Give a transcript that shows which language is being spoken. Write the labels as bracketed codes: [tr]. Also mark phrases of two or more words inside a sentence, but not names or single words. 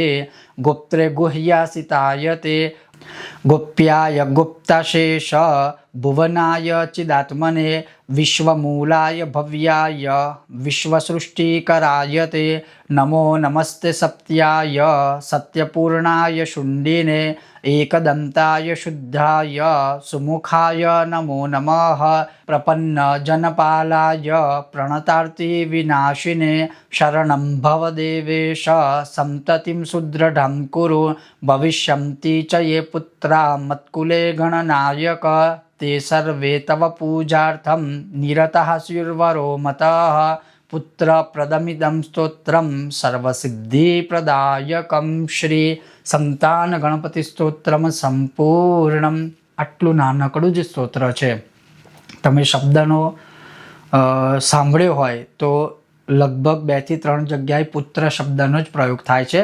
[sa] ગુપ્ત્રે ગુહ્યાસિતાય તે ગોપ્યાય ગુપ્તશેષ ભુવનાય ચિદાત્મને વિશ્વમૂલાય ભવ્યાય વિશ્વસૃષ્ટિકરાય તે નમો નમસ્તે સત્યાય સત્યપૂર્ણાય શુંડિને एकदन्ताय शुद्धाय सुमुखाय नमो नमः प्रपन्न जनपालाय प्रणतार्ति विनाशिने शरणं भव देवेश संततिं सुदृढं कुरु भविष्यन्ति च ये पुत्रा मत्कुले गणनायक ते सर्वे तव पूजार्थं निरतः स्युर्वरो मतः પુત્ર પ્રદમિદમ સ્તોત્રમ સર્વસિદ્ધિપ્રદાયકમ શ્રી સંતાન ગણપતિ સ્તોત્રમ સંપૂર્ણમ। [gu] આટલું નાનકડું જ સ્તોત્ર છે। તમે શબ્દનો સાંભળ્યો હોય તો લગભગ 2 થી 3 જગ્યાએ પુત્ર શબ્દનો જ પ્રયોગ થાય છે।